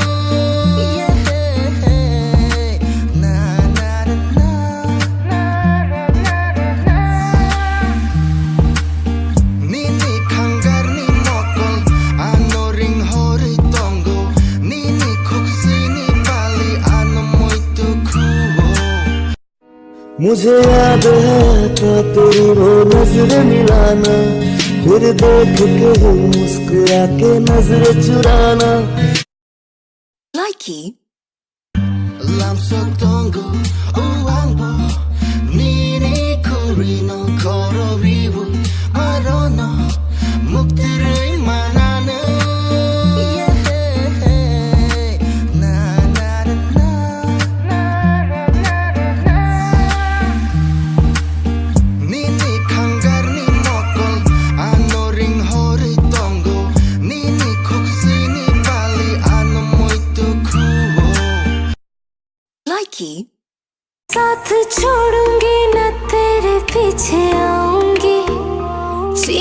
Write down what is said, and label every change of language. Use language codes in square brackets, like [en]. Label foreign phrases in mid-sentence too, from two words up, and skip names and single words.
[trp] Nini kanggar ni mokol Ano ring hori tonggo Nini kuksi ni pali Ano moito kuwo [hi] मुझे याद है क्या तेरी वो नजर मिलाना फिर देख के मुस्कुरा के नजर चुराना Likey [trp] Lamsok tonggo uang bo Nini kurino koro ribu Marono muktiray manana Nini kanggar ni mokol Ano ring hori tonggo Nini kuksi ni pali Ano moito kuwo Likey [hi] साथ छोड़ूंगी न तेरे पीछे आऊंगी